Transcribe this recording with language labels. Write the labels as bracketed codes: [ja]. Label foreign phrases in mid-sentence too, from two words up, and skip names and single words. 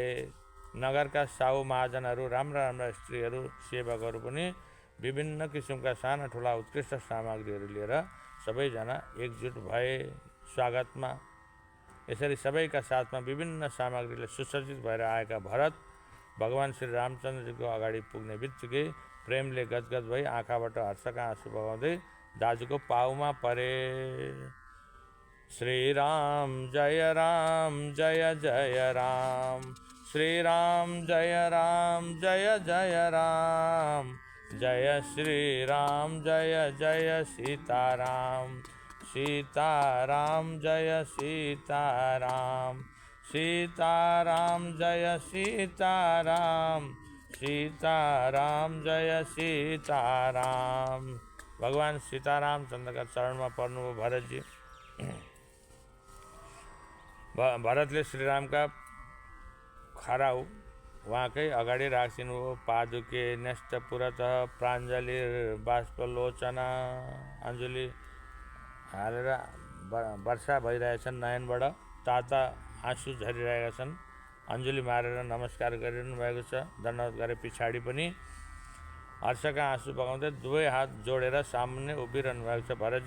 [ne] नगरका साहु महाजनहरू, राम्रा राम्रा स्त्रीहरू, सेवकहरू पनि विभिन्न किसिमका साना ठुला उत्कृष्ट सामग्रीहरू लिएर सबैजना एकजुट भए स्वागतमा। यसरी सबैका साथमा विभिन्न सामग्रीले सुसज्जित भएर आएका भरत भगवान श्री रामचन्द्रजीको अगाडि पुग्ने बित्तिकै प्रेमले गदगद भई आँखाबाट हर्षका आँसु बगाउँदै दाजुको पाउमा परे। श्री राम जय जय राम, श्री राम जय जय राम, जय श्री राम जय सीताराम, सीताराम जय सीताराम, सीताराम जय सीताराम, सीताराम जय सीताराम। भगवान सीताराम चन्द्रका चरणमा पर्नुभयो भरतजी। भरतले श्रीरामका खराउ उहाँकै अगाडि राखिदिनुभयो। [sa] पादुके न्यस्त पुरतः प्राञ्जलि बाष्पलोचना, [ne] अञ्जुली हालेर वर्षा भइरहेछन्, नयनबाट ताता आँसु झरिरहेका छन्। अञ्जुली मारेर नमस्कार गरिरहनु भएको छ। दण्डवत गरे पछाडि पनि हर्षका आँसु बगाउँदै दुवै हात जोडेर सामुन्ने उभिरहनु भएको छ भरतजी।